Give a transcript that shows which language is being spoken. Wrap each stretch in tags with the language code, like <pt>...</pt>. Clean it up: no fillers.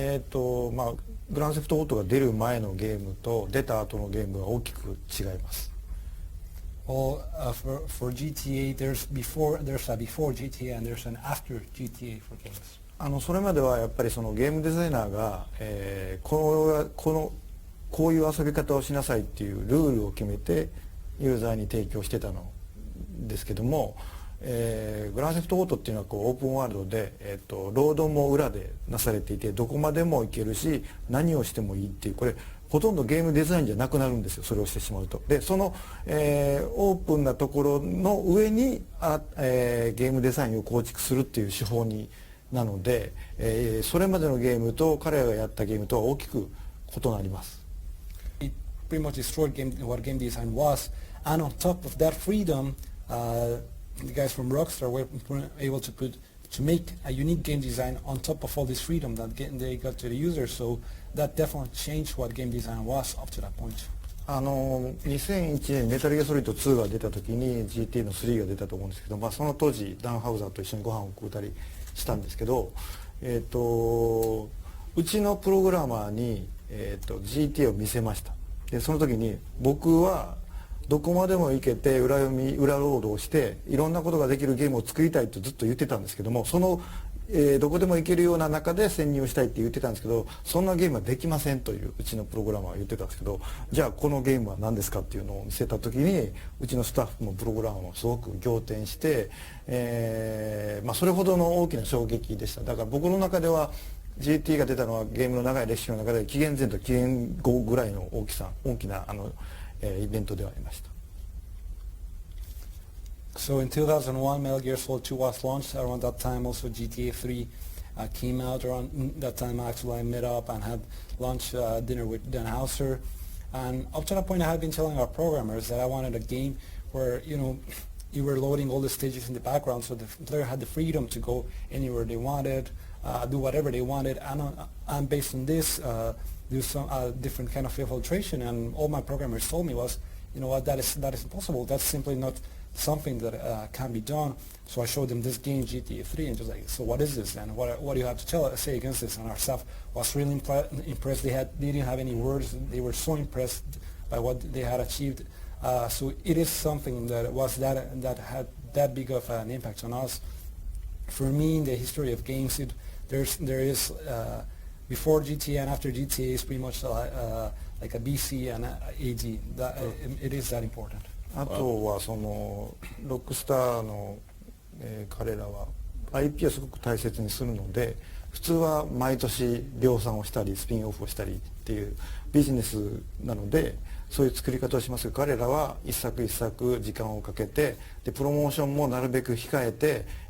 <ja>グランドセフトオートが出る前のゲームと出た後のゲームは大きく違います。</ja> <en>Well, for GTA, there's a before GTA and there's an after GTA for games.</en> <ja>それまではやっぱりそのゲームデザイナーが、こういう遊び方をしなさいっていうルールを決めてユーザーに提供してたのですけども、グランドセフトオートっていうのはオープンワールドで、ロードも裏でなされていてどこまでも行けるし何をしてもいいっていう、これほとんどゲームデザインじゃなくなるんですよ、それをしてしまうと。でその、オープンなところの上にゲームデザインを構築するっていう手法になので、それまでのゲームと彼らがやったゲームとは大きく異なります。</ja> <en>It pretty much destroyed what game design was, and on top of that freedom, the guys from Rockstar were able to make a unique game design on top of all this freedom that they got to the user. So that definitely changed what game design was up to that point.</en> <ja>2001年メタルギアソリッド2が出た時に GT の3が出たと思うんですけど、その当時ダン・ハウザーと一緒にご飯を食うたりしたんですけど、うちのプログラマーに、GT を見せました。でその時に僕はどこまでも行けて裏ロードをしていろんなことができるゲームを作りたいとずっと言ってたんですけども、その、どこでも行けるような中で潜入したいって言ってたんですけど、そんなゲームはできませんといううちのプログラマーは言ってたんですけど、じゃあこのゲームは何ですかっていうのを見せた時にうちのスタッフもプログラマーもすごく仰天して、それほどの大きな衝撃でした。だから僕の中では GT が出たのはゲームの長い歴史の中で紀元前と紀元後ぐらいの大きなイベントではありました。</ja> <en>So in 2001, Metal Gear Solid 2 was launched. Around that time, also GTA 3 came out. Around that time, actually, I met up and had lunch dinner with Dan Hauser. And up to that point, I had been telling our programmers that I wanted a game where, you were loading all the stages in the background, so the player had the freedom to go anywhere they wanted. do whatever they wanted, and based on this, do some different kind of filtration. And all my programmers told me was, you know what, that is impossible. That's simply not something that can be done. So I showed them this game, GTA 3, and just like, so what is this? And what do you have to say against this? And our staff was really impressed. They didn't have any words. They were so impressed by what they had achieved. So it is something that had that big of an impact on us. For me, in the history of games, there is before GTA and after GTA is pretty much like a BC and a AD. It is that important.</en> <ja>あとはそのロックスターの、彼らは IP をすごく大切にするので、普通は毎年量産をしたりスピンオフをしたりっていうビジネスなので、そういう作り方をしますが、彼らは一作一作時間をかけて、でプロモーションもなるべく控えて、</ja>